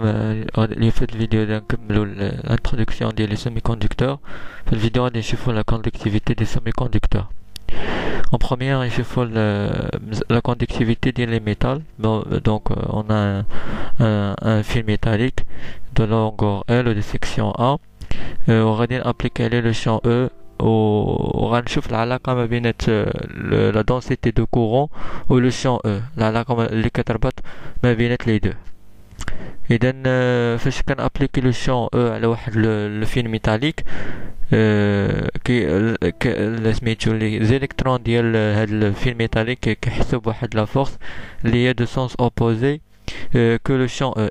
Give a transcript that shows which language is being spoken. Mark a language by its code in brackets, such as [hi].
[ar] اليوم في هاد الفيديو غادي نكملو الانتروداكسيون ديال لي سيمي كوندكتور. في الفيديو غادي نشوفو لا كوندكتيفيتي دي سيمي كوندكتور. [fr] En première, [ar] نشوفو [fr] la conductivité ديال les métals. Donc on a un fil métallique de longueur L de section A. [ar] وغادي نابليكي عليه le champ E وغنشوف العلاقة ما بين [fr] la densité de courant [ar] و le champ E، العلاقة اللي كتربط ما بين لي دو. اذا فاش كنابليكي لو شون او على واحد لو فيل ميتاليك، كي سميتو لي زيليكترون ديال هاد الفيل ميتاليك كيحسوا بواحد لا فورس اللي هي دو سونس اوبوزي كو لو شون او.